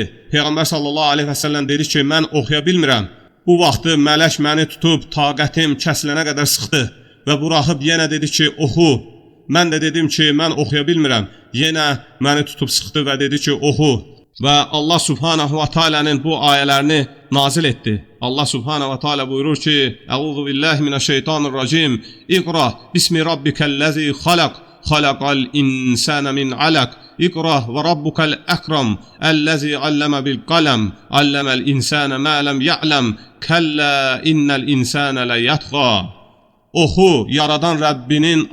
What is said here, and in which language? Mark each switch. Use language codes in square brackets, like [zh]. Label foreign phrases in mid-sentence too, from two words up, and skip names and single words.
[az] Peyğəmbər [ar] صلى الله عليه وسلم [az] dedi ki, mən oxuya bilmirəm. Bu vaxtı mələk məni tutub taqətim kəsilənə qədər sıxdı və buraxıb yenə dedi ki, oxu. Mən də dedim ki, mən oxuya bilmirəm. Yenə məni tutub sıxdı və dedi ki, oxu. Və Allah [ar] سبحانه وتعالى [az] bu ayələrini nazil etdi. Allah [ar] سبحانه وتعالى [az] buyurur ki, [ar] أعوذ بالله من الشيطان الرجيم. اقرأ باسم ربك الذي خلق. خلق الإنسان من علق. اقرأ وربك الأكرم. الذي علم بالقلم. علم الإنسان ما لم يعلم. كلا إن الإنسان ليطغى. [az] Oxu, yaradan Rəbbinin adı ilə.